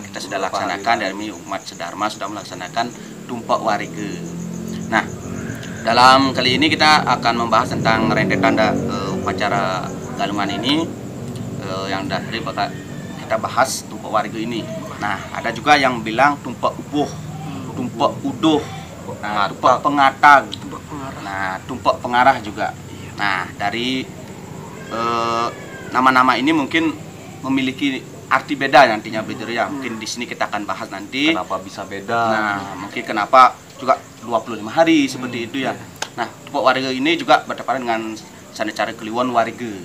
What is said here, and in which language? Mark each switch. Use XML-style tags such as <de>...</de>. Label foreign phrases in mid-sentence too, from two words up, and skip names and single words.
<id>Kita sudah laksanakan dari umat Sedharma sudah melaksanakan Tumpek Warige. Nah, dalam kali ini kita akan membahas tentang rentetan upacara Galungan ini yang dari kita bahas Tumpek Warige ini. Nah, ada juga yang bilang Tumpek Ubuh, Tumpek Uduh, nah, Tumpek Pengatag, nah, Tumpek Pengarah juga. Nah, dari nama-nama ini mungkin memiliki arti beda nantinya Bejero ya. Mungkin di sini kita akan bahas nanti. Kenapa bisa beda? Nah, mungkin kenapa juga 25 hari seperti itu ya. Nah, Tumpek Warige ini juga bertepatan dengan Sanecara Kliwon Warige.</id>